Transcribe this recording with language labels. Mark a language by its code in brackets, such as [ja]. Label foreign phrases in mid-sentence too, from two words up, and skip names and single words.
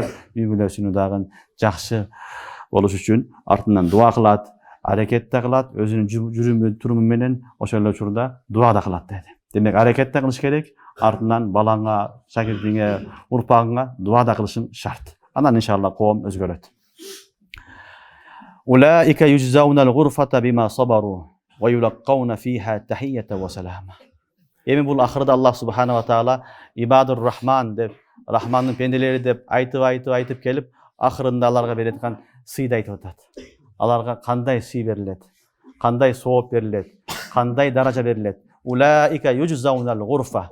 [ky] Үй бүлөсүнү дагы жакшы болуш үчүн артынан дуа кылат, аракет да кылат, өзүнүн жүрүмү туруму менен ошол эле учурда дуа да кылат деди. Демек, аракет да кылыш керек, артынан балаңа, шакиртиңе, урпагыңа дуа да кылышың шарт. Анан иншалла коом өзгөрөт. [ar] أولئك يجزون الغرفة بما صبروا ويلقون فيها تحية وسلاما. [ky] Эми бул ахырда Аллах [ar] سبحانه وتعالى عباد الرحمن [ky] деп, рахмандын пенделери деп айтып келип, ахырында аларга береткан сыйды айтып атат. Аларга кандай сый берилет, кандай сооп берилет, кандай даража берилет. [ar] أولئك يجزون الغرفة.